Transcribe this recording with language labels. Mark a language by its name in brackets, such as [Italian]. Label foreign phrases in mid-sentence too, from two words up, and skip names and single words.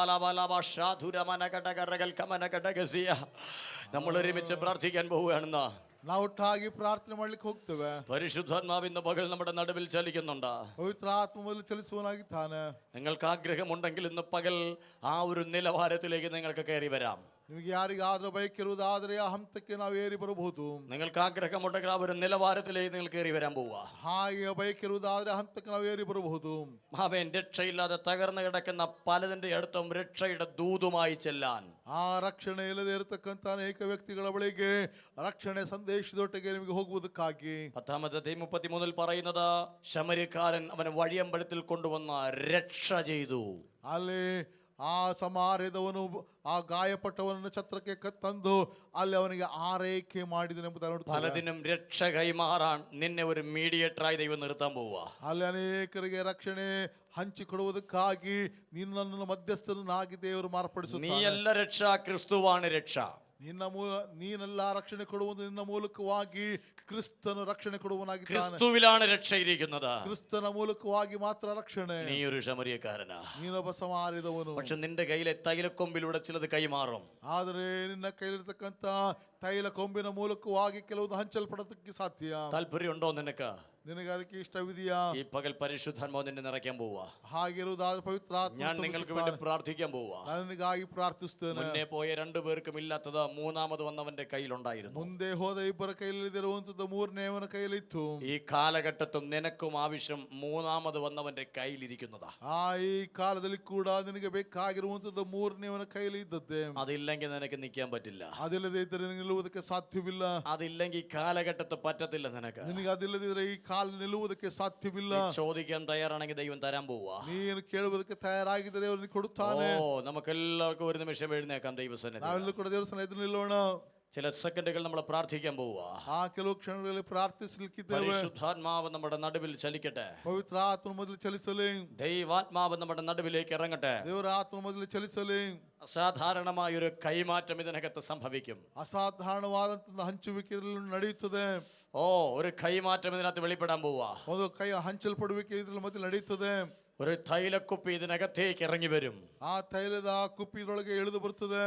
[Malayalam] നമ്മൾ ഒരുമിച്ച് പ്രാർത്ഥിക്കാൻ പോവുകയാണെന്ന്. [Kannada] ನಾವು ಒಟ್ಟಾಗಿ ಪ್ರಾರ್ಥನೆ ಮಾಡ್ಲಿಕ್ಕೆ ಹೋಗ್ತೇವೆ. [Malayalam] പരിശുദ്ധാത്മാവിന്റെ പകൽ നമ്മുടെ നടുവിൽ ചലിക്കുന്നുണ്ട്. [Kannada] ಪವಿತ್ರ ಆತ್ಮ ಮೊದಲು ಚಲಿಸುವನಾಗಿದ್ದಾನೆ. [Malayalam] നിങ്ങൾക്ക് ആഗ്രഹമുണ്ടെങ്കിൽ ഇന്ന് പകൽ ആ ഒരു നിലവാരത്തിലേക്ക് നിങ്ങൾക്ക് കയറി വരാം. [Kannada] ನಿಮಗೆ ಯಾರಿಗಾದ್ರೂ ಬಯಕಿರುವುದಾದ್ರೆ ಆ ಹಂತಕ್ಕೆ ನಾವು ಏರಿ ಬರಬಹುದು. [Malayalam] നിങ്ങൾക്ക് ആഗ്രഹമുണ്ടെങ്കിൽ ആ ഒരു നിലവാരത്തിലേക്ക് നിങ്ങൾ കയറി വരാൻ പോവാ. [Kannada] ಹಾಗೆ ಬಯಕಿರುವುದಾದ್ರೆ ಹಂತಕ್ಕೆ ನಾವು ಏರಿ ಬರಬಹುದು. [Malayalam] അവൻ രക്ഷയില്ലാതെ തകർന്നു കിടക്കുന്ന പലതിന്റെ അടുത്തും രക്ഷയുടെ ദൂതുമായി ചെല്ലാൻ. [Kannada] ಆ ರಕ್ಷಣೆ ಇಲ್ಲದೆ ಇರತಕ್ಕಂತ ಅನೇಕ ವ್ಯಕ್ತಿಗಳ ಬಳಿಗೆ ರಕ್ಷಣೆ ಸಂದೇಶದೊಟ್ಟಿಗೆ ನಿಮಗೆ ಹೋಗುವುದಕ್ಕಾಗಿ [Malayalam] 10:33 പറയുന്നത് ശമര്യക്കാരൻ അവനെ വഴിയമ്പലത്തിൽ കൊണ്ടുവന്ന രക്ഷ ചെയ്തു. [Kannada] ಅಲ್ಲಿ ಆ ಸಮಾರ್ಯದವನು ಆ ಗಾಯಪಟ್ಟವನನ್ನು ಛತ್ರಕ್ಕೆ ತಂದು ಅಲ್ಲಿ ಅವನಿಗೆ ಆರೈಕೆ ಮಾಡಿದನೆಂಬುದನ್ನು ನೋಡುತ್ತೇವೆ. [Malayalam] പലതിനും രക്ഷ കൈമാറാൻ നിന്നെ ഒരു മീഡിയേറ്ററായി ദൈവം നിർത്താൻ പോവുക. [Kannada] ಅಲ್ಲಿ ಅನೇಕರಿಗೆ ರಕ್ಷಣೆ ಹಂಚಿಕೊಡುವುದಕ್ಕಾಗಿ ನಿನ್ನನ್ನು ಮಧ್ಯಸ್ಥನಾಗಿ ದೇವರು ಮಾರ್ಪಡಿಸುತ್ತಾನೆ. [Malayalam] നീയല്ല രക്ഷ, ക്രിസ്തുവാണ് രക്ഷ. [Kannada] ನೀನೆಲ್ಲ ರಕ್ಷಣೆ ಕೊಡುವುದು ನಿನ್ನ ಮೂಲಕವಾಗಿ ಕ್ರಿಸ್ತನು ರಕ್ಷಣೆ ಕೊಡುವನಾಗಿದ್ದಾನೆ. [Malayalam] ക്രിസ്തുവിലാണ് രക്ഷ ഇരിക്കുന്നത്. [Kannada] ಕ್ರಿಸ್ತನ ಮೂಲಕವಾಗಿ ಮಾತ್ರ ರಕ್ಷಣೆ. [Malayalam] നീ ഒരു ശമര്യക്കാരനാ, [Kannada] ನೀನೊಬ್ಬ ಸಮಾರ್ಯದವನು. [Malayalam] പക്ഷെ നിന്റെ കയ്യിലെ തൈലക്കൊമ്പിലൂടെ ചിലത് കൈമാറും. [Kannada] ಆದರೆ ನಿನ್ನ ಕೈಲಿರ್ತಕ್ಕಂತ ತೈಲ ಕೊಂಬಿನ ಮೂಲಕವಾಗಿ ಕೆಲವು ಹಂಚಲ್ಪಡೋದಕ್ಕೆ ಸಾಧ್ಯ. [Malayalam] താല്പര്യമുണ്ടോ നിനക്ക്? [Kannada] ನಿನಗೆ ಅದಕ್ಕೆ ಇಷ್ಟವಿದೆಯಾ? [Malayalam] ഈ പകൽ പരിശുദ്ധാത്മാവ് നിന്നെ നിറയ്ക്കാൻ പോവാ. [Kannada] ಹಾಗಿರುವುದಾದ್ರೆ ಪವಿತ್ರ ಆತ್ಮ [Malayalam] ഞാൻ നിങ്ങൾക്ക് വേണ്ടി പ്രാർത്ഥിക്കാൻ പോവാ. [Kannada] ನನಗಾಗಿ ಪ್ರಾರ್ಥಿಸ್ತೇನೆ. [Malayalam] മുന്നേ പോയ രണ്ടുപേർക്കും ഇല്ലാത്തത് മൂന്നാമത് വന്നവന്റെ കയ്യിലുണ്ടായിരുന്നു. [Kannada] ಮುಂದೆ ಹೋದ ಇಬ್ಬರ ಕೈಯಲ್ಲಿರುವಂತದ್ದು ಮೂರನೇವನ ಕೈಯಲ್ಲಿತ್ತು. [Malayalam] ഈ കാലഘട്ടത്തും നിനക്കും ആവശ്യം മൂന്നാമത് വന്നവന്റെ കയ്യിലിരിക്കുന്നതാ. [Kannada] ಈ ಕಾಲದಲ್ಲಿ ಕೂಡ ನಿನಗೆ ಬೇಕಾಗಿರುವಂತದ್ದು ಮೂರನೇವನ ಕೈಯಲ್ಲಿ ಇದ್ದದ್ದೇ. [Malayalam] അതില്ലെങ്കിൽ നിനക്ക് നിൽക്കാൻ പറ്റില്ല. [Kannada] അതിಲ್ಲದೆ ಇದ್ದರೆ ನಿಲ್ಲುವುದಕ್ಕೆ ಸಾಧ್ಯವಿಲ್ಲ. [Malayalam] അതില്ലെങ്കിൽ കാലഘട്ടത്ത് പറ്റത്തില്ല നിനക്ക്. [Kannada] ನಿನಗೆ ಅದಿಲ್ಲದಿದ್ರೆ ಈ ಕಾಲ ನಿಲ್ಲುವುದಕ್ಕೆ ಸಾಧ್ಯವಿಲ್ಲ. [Malayalam] ചോദിക്കാൻ തയ്യാറാണെങ്കിൽ ദൈവം തരാൻ പോവാ. [Kannada] ನೀನು ಕೇಳುವುದಕ್ಕೆ ತಯಾರಾಗಿದ್ದರೆ ದೇವರು ಕೊಡುತ್ತಾನೆ. [Malayalam] നമുക്കെല്ലാവർക്കും ഒരു നിമിഷം എഴുന്നേക്കാം ദൈവസന്നിധിയിൽ. [Kannada] ನಾವೆಲ್ಲರೂ ಕೂಡ ದೇವರ ಸನ್ನಿಧಿಯಲ್ಲಿ ನಿಲ್ಲೋಣ. [Malayalam] ചില സെക്കൻഡുകൾ നമ്മൾ പ്രാർത്ഥിക്കാൻ പോവാ. [Kannada] ಆ ಕೆಲವು ಕ್ಷಣಗಳಲ್ಲಿ ಪ್ರಾರ್ಥಿಸಲಿಕ್ಕಿದ್ದೇವೆ. [Malayalam] പരിശുദ്ധാത്മാവ് നമ്മുടെ നടുവിൽ ചലിക്കട്ടെ. [Kannada] ಪವಿತ್ರ ಆತ್ಮ ಮೊದಲು ಚಲಿಸಲಿ. [Malayalam] ദൈവാത്മാവ് നമ്മുടെ നടുവിലേക്ക് ഇറങ്ങട്ടെ. [Kannada] ದೇವರ ಆತ್ಮ ಮೊದಲು ಚಲಿಸಲಿ. [Malayalam] അസാധാരണമായ ഒരു കൈമാറ്റം ഇതിനകത്ത് സംഭവിക്കും. [Kannada] ಅಸಾಧಾರಣವಾದಂತಹ ಹಂಚುವಿಕೆ ನಡೆಯುತ್ತದೆ. [Malayalam] ഒരു കൈമാറ്റം ഇതിനകത്ത് വെളിപ്പെടാൻ പോവാ. [Kannada] ಒಂದು ಕೈ ಹಂಚಲ್ಪಡುವಿಕೆ ಇದರಲ್ಲಿ ಮೊದಲು ನಡೆಯುತ್ತದೆ. [Malayalam] ഒരു തൈലക്കുപ്പി ഇതിനകത്തേക്ക് ഇറങ്ങി വരും. [Kannada] ಆ ತೈಲದ ಕುಪ್ಪಿ ಇದರೊಳಗೆ ಇಳಿದು ಬರುತ್ತದೆ.